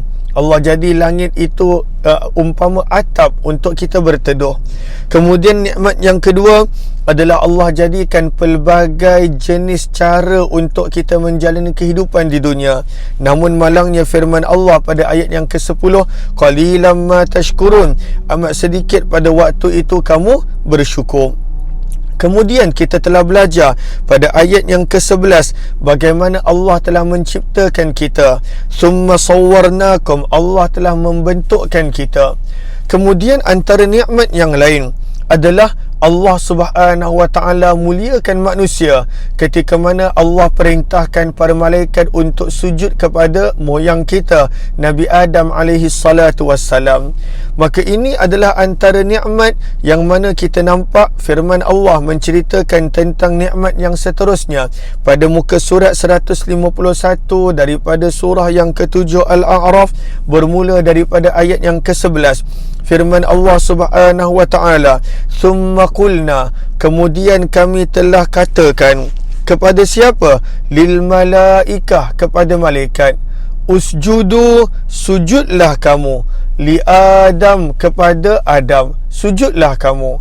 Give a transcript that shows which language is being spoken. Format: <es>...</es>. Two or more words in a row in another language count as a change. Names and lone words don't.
<ms>Allah jadi langit itu umpama atap untuk kita berteduh. Kemudian nikmat yang kedua adalah Allah jadikan pelbagai jenis cara untuk kita menjalani kehidupan di dunia. Namun malangnya firman Allah pada ayat yang ke-10,</ms> <ar>قليلا ما تشكرون,</ar> <ms>amat sedikit pada waktu itu kamu bersyukur. Kemudian kita telah belajar pada ayat yang ke-11 bagaimana Allah telah menciptakan kita.</ms> <ar>ثم صورناكم,</ar> <ms>Allah telah membentukkan kita. Kemudian antara nikmat yang lain adalah Allah</ms> <ar>سبحانه وتعالى</ar> <ms>muliakan manusia ketika mana Allah perintahkan para malaikat untuk sujud kepada moyang kita, Nabi Adam</ms> <ar>عليه الصلاة والسلام.</ar> <ms>Maka ini adalah antara nikmat yang mana kita nampak firman Allah menceritakan tentang nikmat yang seterusnya pada muka surat 151 daripada surah yang ke-7 Al-A'raf, bermula daripada ayat yang ke-11. Firman Allah</ms> <ar>سبحانه وتعالى, "ثم قلنا",</ar> <ms>kemudian kami telah katakan kepada siapa?</ms> <ar>للملائكة,</ar> <ms>kepada malaikat. Usjudu, sujudlah kamu.</ms> <ar>لآدم,</ar> <ms>kepada Adam, sujudlah kamu.</ms>